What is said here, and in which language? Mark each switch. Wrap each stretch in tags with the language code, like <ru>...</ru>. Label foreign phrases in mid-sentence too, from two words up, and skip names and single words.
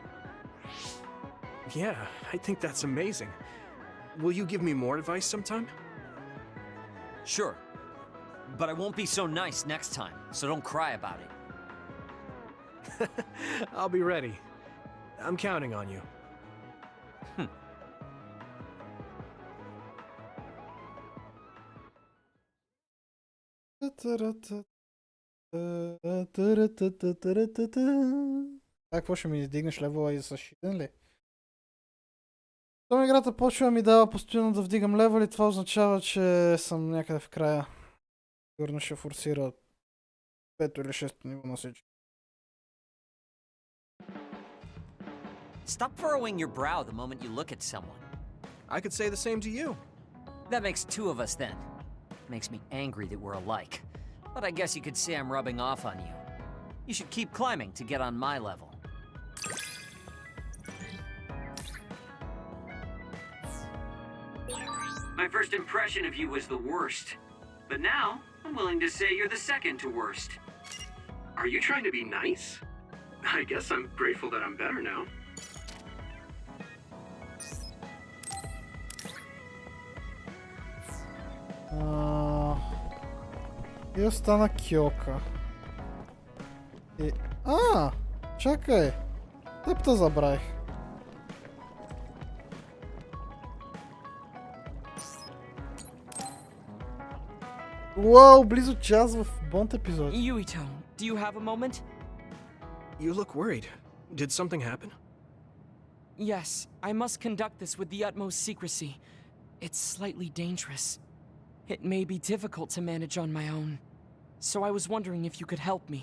<en>Yeah, I think that's amazing. Will you give me more advice sometime? Sure. But I won't be so nice next time, so don't cry about it. I'll be ready. I'm counting on you.</en> <bg>Какво ще ми издигнеш левела и с шиден ли? Том играта почва ми дава постоянно да вдигам левели, това означава, че съм някъде в края. Сигурно ще форсира 5 или 6 ниво на всички.</bg> <en>Stop furrowing your brow the moment you look at someone. I could say the same to you. That makes two of us then. Makes me angry that we're alike. But I guess you could say I'm rubbing off on you. You should keep climbing to get on my level. My first impression of you was the worst. But now, I'm willing to say you're the second to worst. Are you trying to be nice? I guess I'm grateful that I'm better now.</en> <bg>И остана Кьока. И... Чакай! Теб те забравих. Уау, близо час в Бонд епизод.</bg> <en>Yuito, do you have a moment? You look worried. Did something happen? Yes, I must conduct this with the utmost secrecy. It's slightly dangerous. It may be difficult to manage on my own. So I was wondering if you could help me.</en>